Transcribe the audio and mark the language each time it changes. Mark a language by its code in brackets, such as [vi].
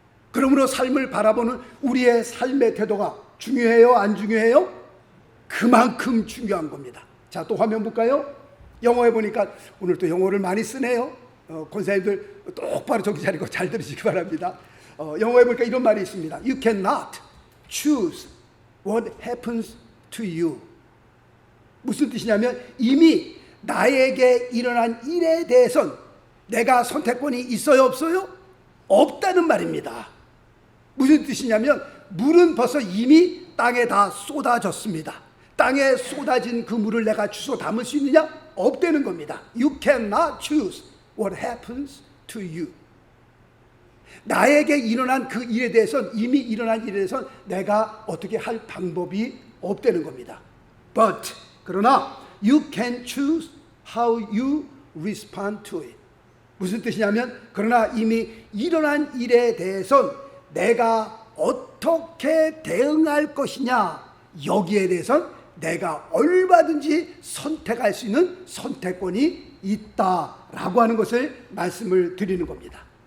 [ko] 그러므로 삶을 바라보는 우리의 삶의 태도가 중요해요? 안 중요해요? 그만큼 중요한 겁니다. 자, 또 화면 볼까요? 영어에 보니까 오늘 또 영어를 많이 쓰네요. 권사님들 똑바로 정신 차리고 잘 들으시기 바랍니다. 영어에 보니까 이런 말이 있습니다. [en] You cannot choose what happens to you. [ko] 무슨 뜻이냐면 이미 나에게 일어난 일에 대해선 내가 선택권이 있어요, 없어요? 없다는 말입니다. 무슨 뜻이냐면 물은 벌써 이미 땅에 다 쏟아졌습니다. 땅에 쏟아진 그 물을 내가 주워 담을 수 있느냐? 없다는 겁니다. [en] You cannot choose what happens to you. [ko] 나에게 일어난 그 일에 대해서는, 이미 일어난 일에 대해서는 내가 어떻게 할 방법이 없다는 겁니다. [en] But [ko] 그러나 [en] you can choose how you respond to it. [ko] 무슨 뜻이냐면, 그러나 이미 일어난 일에 대해서는 내가 어떻게 대응할 것이냐, 여기에 대해서는 내가 얼마든지 선택할 수 있는 선택권이 있다라고 하는 것을 말씀을 드리는 겁니다.